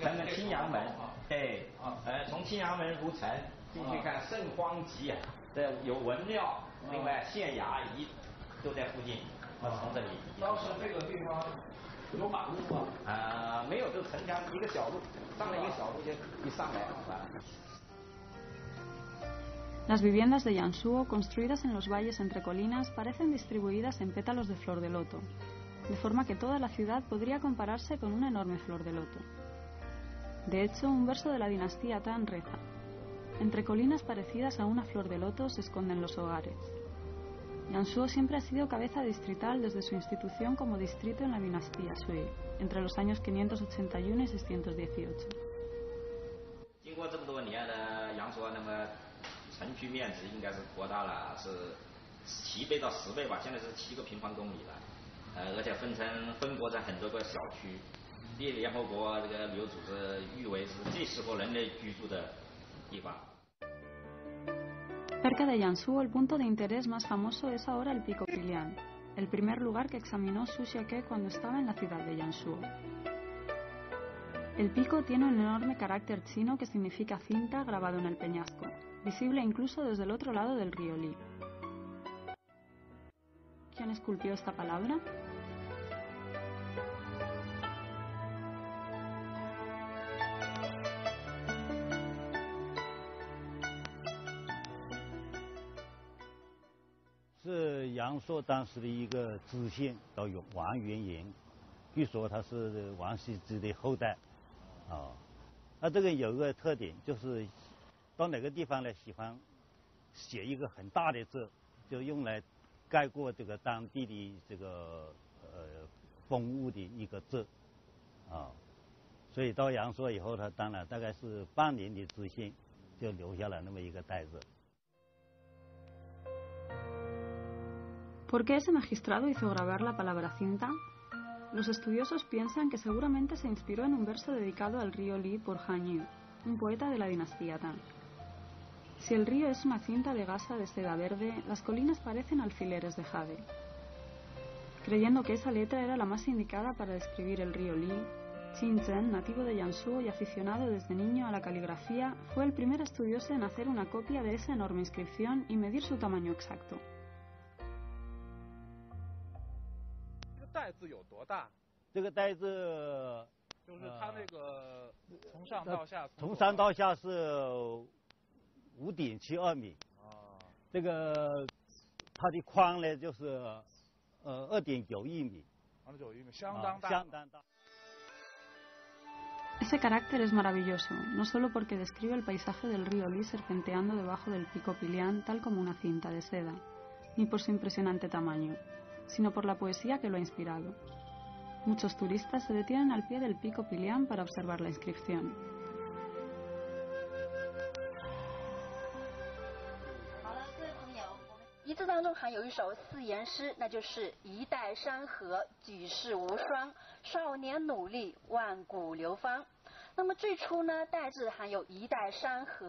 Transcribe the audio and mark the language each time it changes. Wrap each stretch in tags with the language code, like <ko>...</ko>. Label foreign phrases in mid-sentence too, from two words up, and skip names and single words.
<zh>咱们青阳门，对，从青阳门入城进去看圣荒集，这有文庙，另外县衙仪都在附近，从这里。当时这个地方有马路吗？没有，就城墙一个小路，上了一个小路就一上来完了。</zh> <es>Las viviendas de Yansuo, construidas en los valles entre colinas, parecen distribuidas en pétalos de flor de loto, de forma que toda la ciudad podría compararse con una enorme flor de loto. De hecho, un verso de la dinastía Tang reza: entre colinas parecidas a una flor de loto se esconden los hogares. Yansuo siempre ha sido cabeza distrital desde su institución como distrito en la dinastía Sui, entre los años 581 y 618.</es> <zh>经过这么多年的阳朔，那么城区面积应该是扩大了，是7倍到10倍吧，现在是7个平方公里了，而且分国成很多个小区，被联合国这个旅游组织誉为是最适合人类居住的地方。</zh> <es>Cerca de Yansuo, el punto de interés más famoso es ahora el Pico Qilian, el primer lugar que examinó Xu Xiaque cuando estaba en la ciudad de Yansuo. El pico tiene un enorme carácter chino que significa cinta grabado en el peñasco, visible incluso desde el otro lado del río Li. ¿Quién esculpió esta palabra?</es> <zh>是阳朔当时的一个知县，叫王元言，据说他是王羲之的后代，那这个有个特点，就是到哪个地方呢，喜欢写一个很大的字，就用来概括这个当地的这个风物的一个字，所以到阳朔以后，他当了大概是半年的知县，就留下了那么一个袋子。</zh> <es>¿Por qué ese magistrado hizo grabar la palabra cinta? Los estudiosos piensan que seguramente se inspiró en un verso dedicado al río Li por Han Yu, un poeta de la dinastía Tang. Si el río es una cinta de gasa de seda verde, las colinas parecen alfileres de jade. Creyendo que esa letra era la más indicada para describir el río Li, Qin Zhen, nativo de Yansuo y aficionado desde niño a la caligrafía, fue el primer estudioso en hacer una copia de esa enorme inscripción y medir su tamaño exacto.</es> <zh>袋子有多大？这个袋子就是它那个从上到下，从上到下是5.72米。这个它的宽呢就是2.91米。 2.91米，相当大。相当大。</zh> <es>Ese carácter es maravilloso, no solo porque describe el paisaje del río Li serpenteando debajo del pico Pilián tal como una cinta de seda, ni por su impresionante tamaño, sino por la poesía que lo ha inspirado. Muchos turistas se detienen al pie del pico Pilián para observar la inscripción.</es> <zh>遗字当中含有一首四言诗，那就是一代山河举世无双，少年努力万古流芳。那么最初呢，代字含有一代山河。</zh>